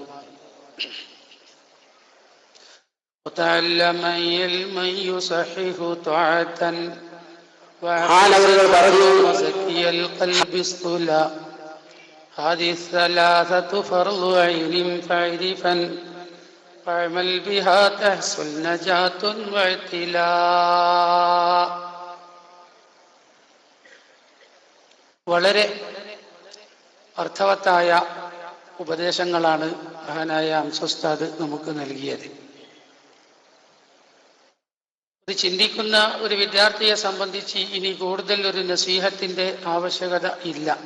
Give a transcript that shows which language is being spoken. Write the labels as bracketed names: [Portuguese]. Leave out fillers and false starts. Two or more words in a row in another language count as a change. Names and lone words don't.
[Arabic] وتعلما علما يصحح طاعة وزكي القلب اصطلا. هذه الثلاثة فرض عين فاعرفا فاعمل بها تحصل نجاة واعتلاء. [Malayalam] വളരെ അർത്ഥവത്തായ ഉപദേശങ്ങളാണ് മഹാനായ അംസുസ്താദ് നമുക്ക് നൽകിയത്. ഇത് ചിന്തിക്കുന്ന ഒരു വിദ്യാർത്ഥിയെ സംബന്ധിച്ച് ഇനി കൂടുതൽ ഒരു നസീഹത്തിന്റെ ആവശ്യകത ഇല്ല.